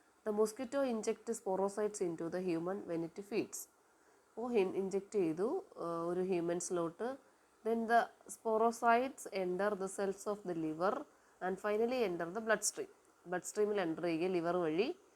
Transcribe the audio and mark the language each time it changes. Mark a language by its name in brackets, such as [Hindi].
[English] The mosquito injects sporocytes into the human when it feeds. [Malayalam] അപ്പോൾ inject ചെയ്തു ഒരു ഹ്യൂമൻസിലോട്ട്. [English] Then the sporocytes enter the cells of the liver and finally enter the bloodstream. [Malayalam] ബ്ലഡ്സ്ട്രീമിൽ enter ചെയ്യുക liver വഴി.